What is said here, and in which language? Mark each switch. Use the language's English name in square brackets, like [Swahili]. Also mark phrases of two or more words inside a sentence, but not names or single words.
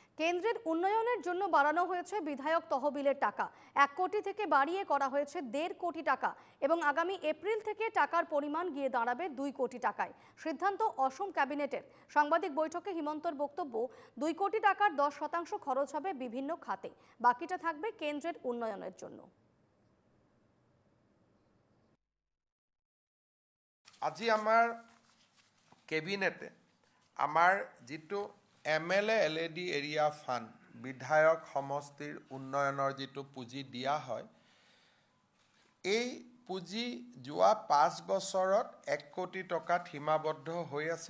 [Bangla] কেন্দ্রের উন্নয়নের জন্য বাড়ানো হয়েছে বিধায়ক তহবিলের টাকা 1 কোটি থেকে বাড়িয়ে করা হয়েছে 1.5 কোটি টাকা এবং আগামী এপ্রিল থেকে টাকার পরিমাণ গিয়ে দাঁড়াবে 2 কোটি টাকায়। সিদ্ধান্ত অসম ক্যাবিনেটের। সাংবাদিক বৈঠকে হিমন্তর বক্তব্য, 2 কোটি টাকার 10% খরচ হবে বিভিন্ন খাতে, বাকিটা থাকবে কেন্দ্রের উন্নয়নের জন্য। [Assamese] আজি আমাৰ কেবিনেটে আমাৰ যিটো MLA LED [English] area fund [Assamese] বিধায়ক সমষ্টিৰ উন্নয়নৰ যিটো পুঁজি দিয়া হয়, এই পুঁজি যোৱা 5 বছৰত 1 কোটি টকাত সীমাবদ্ধ হৈ আছিল।